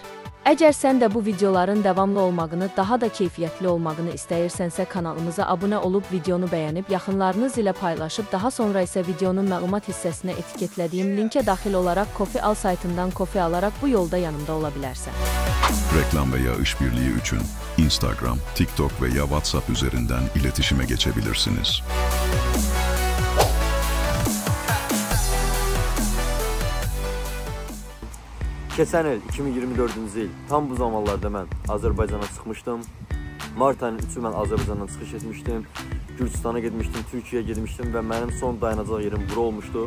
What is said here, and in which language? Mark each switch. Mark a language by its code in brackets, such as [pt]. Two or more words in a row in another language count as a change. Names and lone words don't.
[az] Əgər sən də bu videoların davamlı olmağını, daha da keyfiyyətli olmağını istəyirsənsə, kanalımıza abunə olub, videonu bəyənib, yaxınlarınız ilə paylaşıb, daha sonra isə videonun məlumat hissəsinə etiketlədiyim linkə daxil olaraq Kofi Al saytından kofi alaraq bu yolda yanımda ola bilərsən. [tr] Reklam veya işbirliği için Instagram, TikTok veya WhatsApp üzerinden iletişime geçebilirsiniz. [az] Keçən il, 2024-cü il, tam bu zamanlarda mən Azərbaycana çıxmışdım. Mart ayının 3-ü mən Azərbaycandan çıxış etmişdim. Gürcüstana getmişdim, Türkiyəyə getmişdim və mənim son dayanacaq yerim bura olmuşdu.